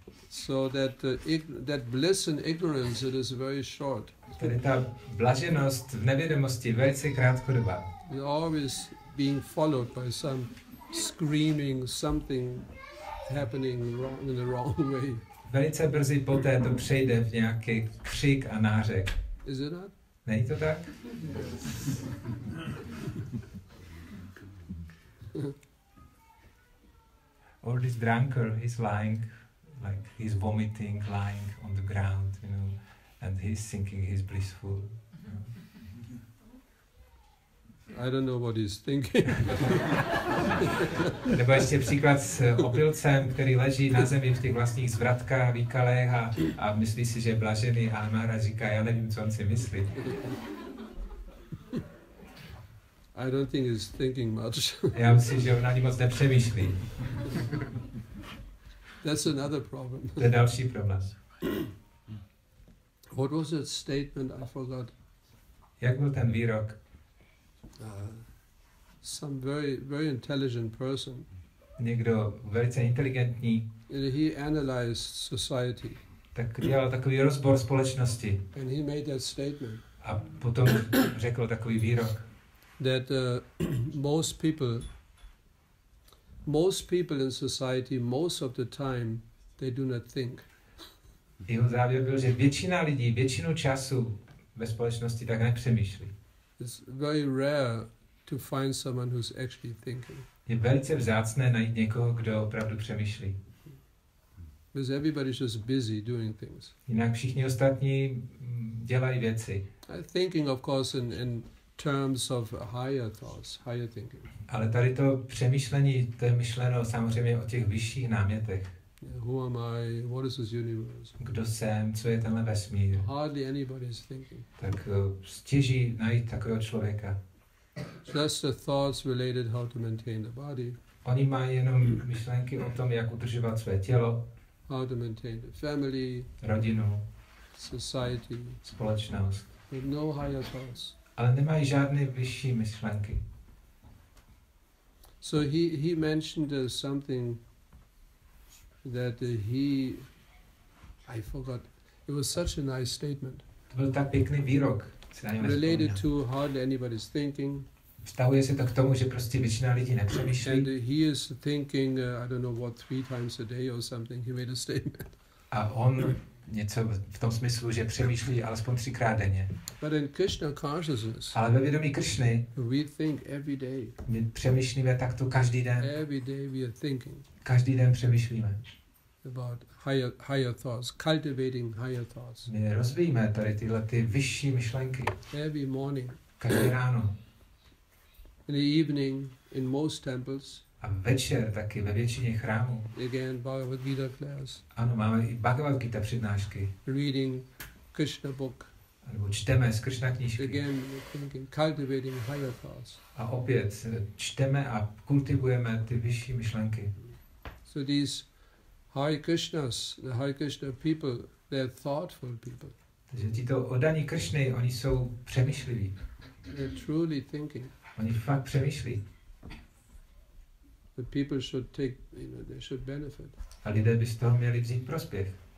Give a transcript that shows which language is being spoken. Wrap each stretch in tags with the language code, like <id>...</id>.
<en>So that bliss in ignorance, it is very short.</en> <cs>Tedy ta blaženost v nevědomosti je velice krátkodobá.</cs> <en>You're always being followed by some screaming, something happening in the wrong way.</en> <cs>Velice brzy poté to přejde v nějaký křik a nářek.</cs> <en>Is it not?</en> <cs>Není to tak?</cs> <en>Or this drunkard, he's lying, like he's vomiting, lying on the ground, you know, and he's thinking he's blissful. You know. I don't know what he's thinking.</en> <cs>Nebo ještě příklad s opilcem, který leží na zemi v těch vlastních zvratkách, výkalech a myslí si, že je blažený, a Maharaj říká, já nevím, co on si myslí.</cs> <en>I don't think he's thinking much.</en> <cs>Já myslím, že on ani moc nepřemýšlí.</cs> <en>That's another problem.</en> <cs>To je další problém.</cs> <en>What was that statement? I forgot.</en> <cs>Jak byl ten výrok?</cs> <en>Some very, very intelligent person.</en> <cs>Někdo velice inteligentní.</cs> <en>He analyzed society.</en> <cs>Tak dělal takový rozbor společnosti.</cs> <en>And he made that statement.</en> <cs>A potom řekl takový výrok.</cs> <en>That most people in society, most of the time, they do not think.</en> <cs>Jeho závěr byl, že většina lidí většinu času ve společnosti tak nepřemýšlí.</cs> <en>It's very rare to find someone who's actually thinking.</en> <cs>Je velice vzácné najít někoho, kdo opravdu přemýšlí.</cs> <en>Because everybody's just busy doing things.</en> <cs>Jinak všichni ostatní dělají věci.</cs> <en>Thinking, of course, in terms of higher thoughts, higher thinking.</en> <cs>Ale tady to přemýšlení, to je myšleno samozřejmě o těch vyšších námětech.</cs> <en>Who am I? What is this universe?</en> <cs>Kdo jsem? Co je tenhle vesmír?</cs> <en>Hardly anybody is thinking.</en> <cs>Tak stěží najít takového člověka.</cs> <en>Just the thoughts related how to maintain the body.</en> <cs>Oni mají jenom myšlenky o tom, jak udržovat své tělo,</cs> <en>how to maintain the family,</en> <cs>rodinu,</cs> <en>society,</en> <cs>společnost.</cs> <en>With no higher thoughts.</en> <cs>Ale nemají žádné vyšší myšlenky.</cs> <en>So he mentioned something that I forgot. It was such a nice statement.</en> <cs>To byl tak pěkný výrok. si na něj</cs> <en>related</en> <cs>nevzpomínám.</cs> <en>to hardly anybody's thinking.</en> <cs>Vztahuje se to k tomu, že prostě většina lidí</cs> <en>And</en> <cs>nepřemýšlí</cs> <en>he is thinking, I don't know what, 3 times a day or something. He made a statement.</en> <cs>a on něco v tom smyslu, že přemýšlí alespoň 3krát denně.</cs> <en>But in Krishna consciousness,</en> <cs>Ale ve vědomí Krišny</cs> <en>we think every day.</en> <cs>my přemýšlíme takto každý den.</cs> <en>Every day we are thinking</en> <cs>Každý den přemýšlíme.</cs> <en>about higher thoughts, cultivating higher thoughts.</en> <cs>My rozvíjíme tady tyhle ty vyšší myšlenky.</cs> <en>Every morning,</en> <cs>Každý ráno.</cs> <en>in the evening, in most temples,</en> <cs>A večer taky ve většině chrámů.</cs> <en>again, Bhagavad Gita class,</en> <cs>Ano, máme i Bhagavad Gita přednášky.</cs> <en>reading Krishna book.</en> <cs>Nebo čteme z Krišna knížky.</cs> <en>Again, we're thinking, cultivating higher thoughts.</en> <cs>A opět čteme a kultivujeme ty vyšší myšlenky.</cs> <en>So these Hare Krishnas, the Hare Krishna people, they're thoughtful people.</en> <cs>Takže tito oddaní Krišny, oni jsou přemýšliví.</cs> <en>They're truly thinking.</en> <cs>Oni fakt přemýšlí.</cs> <en>The people should take, they should benefit.</en> <cs>A lidé by z toho měli vzít prospěch.</cs>